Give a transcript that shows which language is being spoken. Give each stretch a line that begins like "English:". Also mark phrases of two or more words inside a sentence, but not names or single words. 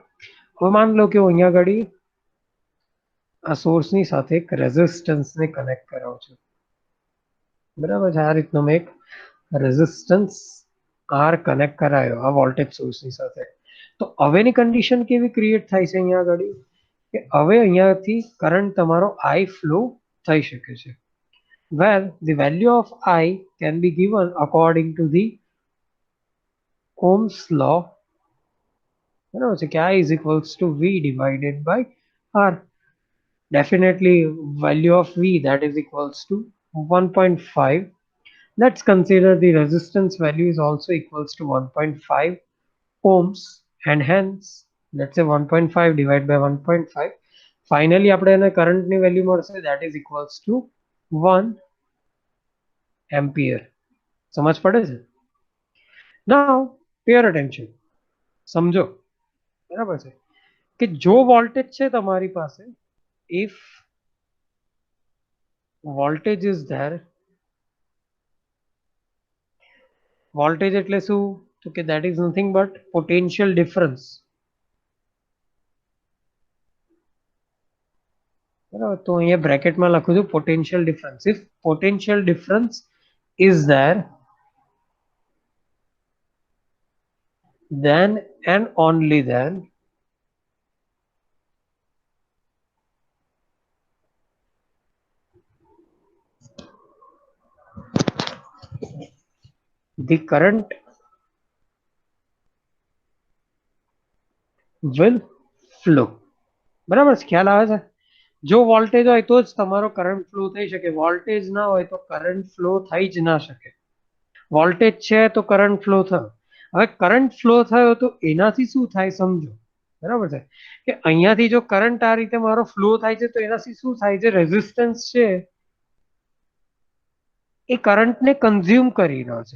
Gujarati: હવે માન લો કે હું અહીંયા આગળ આ સોર્સની સાથે એક રેઝિસ્ટન્સને કનેક્ટ કરાવું છું, બરાબર છે. આ રીતનો મેં એક રેઝિસ્ટન્સ આર કનેક્ટ કરાયો આ વોલ્ટેજ સોર્સની સાથે. તો હવેની કન્ડિશન કેવી ક્રિએટ થાય છે અહીંયા આગળ કે હવે અહીંયાથી કરંટ તમારો આઈ ફ્લો થઈ શકે છે.
English: where the value of I can be given according to the Ohm's law,
Gujarati: બરાબર છે, કે
English: I is equals to V divided by R. Definitely value of V that is equals to 1.5. Let's consider the resistance value is also equals to 1.5 ohms and hence let's say 1.5 divided by 1.5. Finally
Gujarati: આપણે એને કરંટની વેલ્યુ મળશે
English: that is equals to 1 ampere.
Gujarati: સમજ પડે છે?
English: Now pay attention,
Gujarati: સમજો, બરાબર છે, કે જો વોલ્ટેજ છે તમારી પાસે,
English: if voltage is there,
Gujarati: વોલ્ટેજ એટલે શું? તો કે
English: that is nothing but potential difference,
Gujarati: બરાબર. તો અહીંયા બ્રેકેટમાં લખું છું
English: potential difference. if potential difference is there then and only then the current will flow,
Gujarati: બરાબર છે? ખ્યાલ આવે છે? જો વોલ્ટેજ હોય તો જ તમારો
English: current flow
Gujarati: થઈ શકે, વોલ્ટેજ ના હોય તો
English: current flow
Gujarati: થઈ જ ના શકે. વોલ્ટેજ છે તો
English: current flow
Gujarati: થયો. હવે
English: current flow
Gujarati: થયો તો એનાથી શું થાય સમજો, બરાબર છે, કે અહીંયાથી જો કરંટ આ રીતે મારો ફ્લો થાય છે તો એનાથી શું થાય છે, રેઝિસ્ટન્સ છે એ કરંટને કન્ઝ્યુમ કરી રહ્યો છે.